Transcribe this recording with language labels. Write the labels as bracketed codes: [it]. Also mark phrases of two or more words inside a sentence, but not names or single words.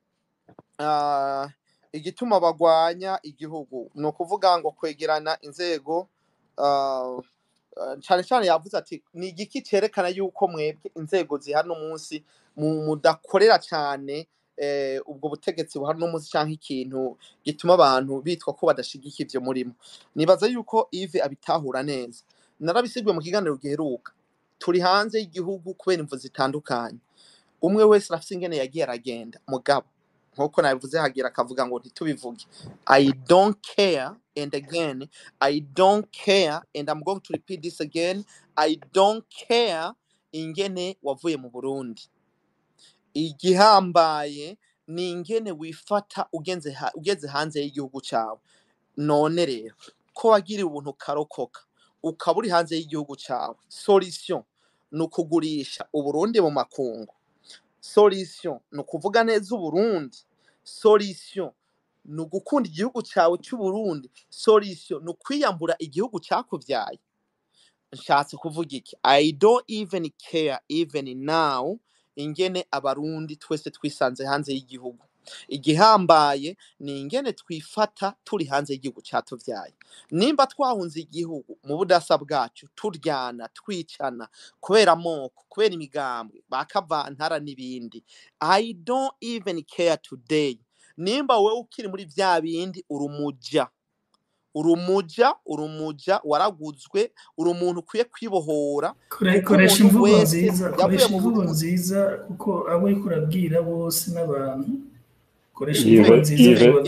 [rn] igituma bagwanya igihugu no kuvuga ngo kwegerana inzego cyane yavuze ati ni igiki cerekana yuko mwebwe inzego zihari no munsi mudakorera cyane ubwo butegetsi buhari no munsi canke ikintu gituma abantu bitwa ko badashigika ivyo murimo nibaza yuko Yves abitahura neza narabisigwe mu kiganiro giheruka turi hanze y'igihugu kubera imvu zitandukanye umwe wese afite ingene yagiye aragenda mugabo nkuko nabivuze hagira akavuga ngo ntitubivuge [en] I don't care and again I don't care and I'm going to repeat this again I don't care [rn] ingene wavuye mu Burundi igihambaye ni ingene wifata ugeze hanze y'igihugu cyawe none rero ko wagiriye ubuntu karokoka ukaburi hanze y'igihugu cyawe solution no kugurisha uburundi mu makungu solution no kuvuga neza uburundi solution no gukunda igihugu cyawe cy'u Burundi solution no kwiyambura igihugu cyakuvyaye nshatse kuvuga iki [en] I don't even care even now [rn] ingene abarundi twese twisanze hanze y'igihugu igihambaye ni ingene twifata turi hanze y'igihugu cyatuvyaye nimba twahunze igihugu mu budasa bwacu turyana twicana kubera moko kubera imigambwe bakavantara n'ibindi [en] I don't even care today [rn] nimba wewe ukiri muri vya bindi urumuja waraguzwe umuntu ukwiye kwibohora koresha imvugo nziza kuko abo ikurabwira bose n'abantu koresha imvugo nziza